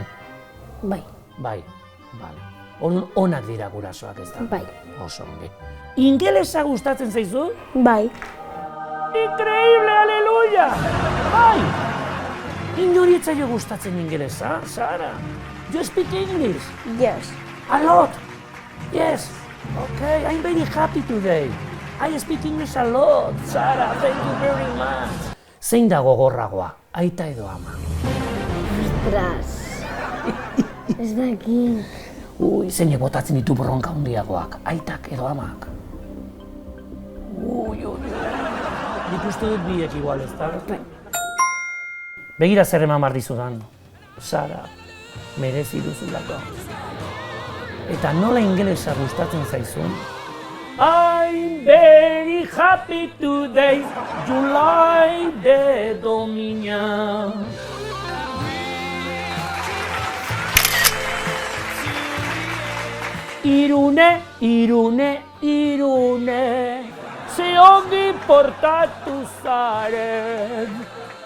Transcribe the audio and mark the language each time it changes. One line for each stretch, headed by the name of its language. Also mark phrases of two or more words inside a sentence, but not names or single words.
Basque: Bai. Bai, bale. Onak dira gurasoak ez da? Bai. Oso ongi. Ingelesa gustatzen zaizu? Bai.
Spanish: Increíble, aleluya!
Basque: Bai! Inori ez zaio gustatzen ingelesa, Sara?
English: You speak English? Yes. A lot? Yes. Okay, I'm very happy today. I speak English a lot, Sara, thank you very much.
Basque: Zein da gogorragoa, aita edo ama? Ostras. Ez dakit. Zeinek botatzen ditu bronka handiagoak, aitak edo amak? Nik uste dut biek igual ez da? Begira zer eman behar dizudan, Sara, merezi duzulako. Eta nola ingelesa gustatzen zaizun?
English: I'm very happy today, July de Domina.
Basque: Irune, Irune, Irune, ze ongi portatu zaren.